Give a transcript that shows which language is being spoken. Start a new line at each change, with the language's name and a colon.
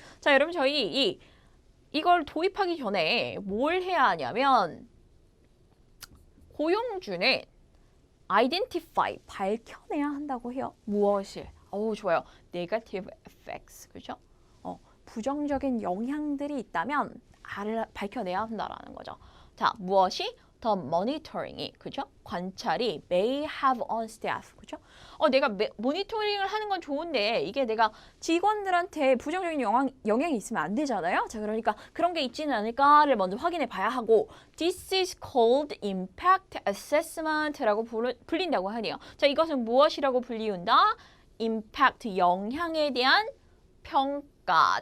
Korean: 자, 여러분 저희 이걸 도입하기 전에 뭘 해야 하냐면 고용주는 identify 밝혀내야 한다고 해요. 무엇을? 좋아요.
English: negative effects.
Korean: 그죠? 부정적인 영향들이 있다면 밝혀내야 한다라는 거죠. 자, 무엇이? The monitoring이, 그죠? 관찰이
English: may have on staff,
Korean: 그죠? 내가 모니터링을 하는 건 좋은데 이게 내가 직원들한테 부정적인 영향이 있으면 안 되잖아요. 자, 그러니까 그런 게 있지는 않을까를 먼저 확인해 봐야 하고
English: This is called impact assessment
Korean: 라고 불린다고 하네요. 자, 이것은 무엇이라고 불리운다? impact, 영향에 대한 평가.